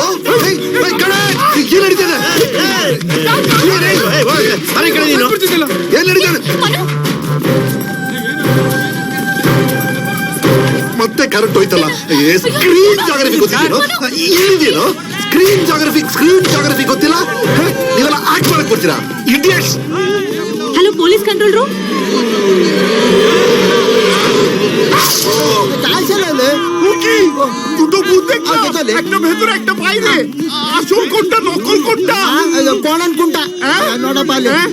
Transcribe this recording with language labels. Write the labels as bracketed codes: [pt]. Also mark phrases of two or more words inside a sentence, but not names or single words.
[kn] ಏನ್ ನಡೀತದೆ? ಏನ್ ನಡೀತದೆ? ಮತ್ತೆ ಕರೆಂಟ್ ಹೋಯ್ತಲ್ಲ. [en] screen geography [kn] ಗೊತ್ತಿದ್ದೇನೋ? ಇಲ್ಲಿದೇನೋ [en] screen geography [kn] ಗೊತ್ತಿಲ್ಲ. ನೀವೆಲ್ಲ ಆಕ್ಟ್ ಮಾಡಕ್ ಬರ್ತೀರಾ ಇಡಿಯಟ್ಸ್. [en] hello police control room. [bn] দুটো ভূত দেখলাম, একটা ভেতরে একটা বাইরে। আসল কোনটা নকল কোনটা? কোন কোনটা [kn] ನೋಡ ಬಾಲಿ.